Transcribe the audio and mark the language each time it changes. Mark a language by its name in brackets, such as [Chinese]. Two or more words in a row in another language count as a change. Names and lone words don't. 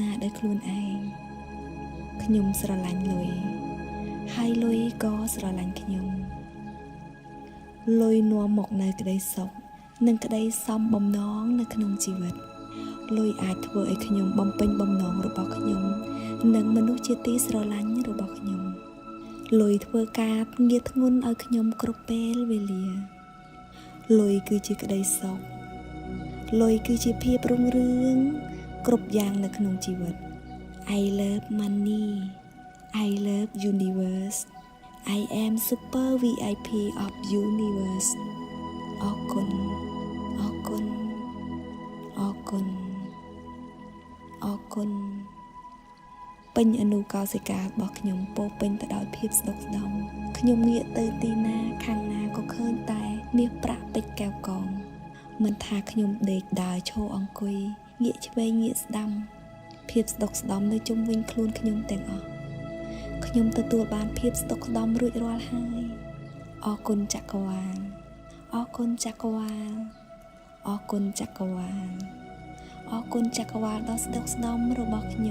[Khmer] នាដោយខ្លួនឯងខ្ញុំស្រឡាញ់លុយហើយលុយក៏ស្រឡាញ់ខ្ញុំលុយនាំមកនៅក្តីសុខនិងក្តីសំបំណងនៅក្នុងជីវិតលុយអាចធ្វើឲ្យខ្ញុំបំពេញបំណងរបស់ខ្ញុំនិងមនុស្សជាទីស្រឡាញ់របស់ខ្ញុំលុយធ្វើការងារធ្ងន់ឲ្យខ្ញុំគ្រប់ពេល វេលាលុយគឺជាក្តីសុខលុយគឺជាភាពរុងរឿងគ្រប់យ៉ាងនៅក្នុងជីវិត [English] I love money I love universe I am super VIP of universe [Khmer] អរគុណ អរគុណអរគុណអរគុណពេញអនុកោសិការបស់ខ្ញុំពោពេញទៅដោយភាពស្ដុកស្ដម្ភ ខ្ញុំងាកទៅទីណាខាងណាក៏ឃើញតែមាសប្រាក់ពេជ្រកែវកងមិនថាខ្ញុំដេកដើរឈរអង្គុយងាកឆ្វេងងាកស្ដាំភាពស្ដុកស្ដម្ភនៅជុំវិញខ្លួនខ្ញុំទាំងអស់ខ្ញុំទទួលបានភាពស្ដុកស្ដម្ភរួចរាល់ហើយអរគុណចក្រវាលអរគុណចក្រវាលអរគុណចក្រវាលអរគុណចក្រវាលដ៏ស្ដុកស្ដម្ភរបស់